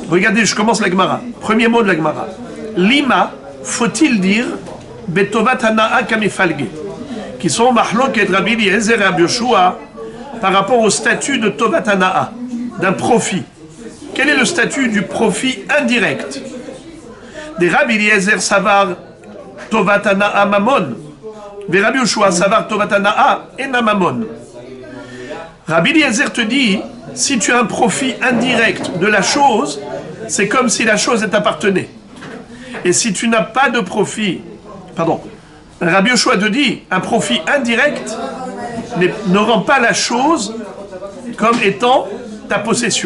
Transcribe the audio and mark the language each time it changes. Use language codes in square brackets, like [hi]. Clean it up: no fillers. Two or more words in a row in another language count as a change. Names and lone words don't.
[fr] Regardez, je commence la Gemara. Premier mot de la Gemara. Lima, faut-il dire [he] בטובת הנאה קמיפלגי? [fr] qui sont Mahloket Rabbi Eliezer et Rabbi Yoshua par rapport au statut de [he] טובת הנאה, [fr] d'un profit. Quel est le statut du profit indirect? [he] דרבי אליעזר סבר טובת הנאה ממון, דרבי יהושע סבר טובת הנאה אינה ממון. [fr] Rabbi Eliezer te dit, si tu as un profit indirect de la chose, c'est comme si la chose t'appartenait. Et si tu n'as pas de profit, Rabbi Yoshua te dit, un profit indirect ne rend pas la chose comme étant ta possession.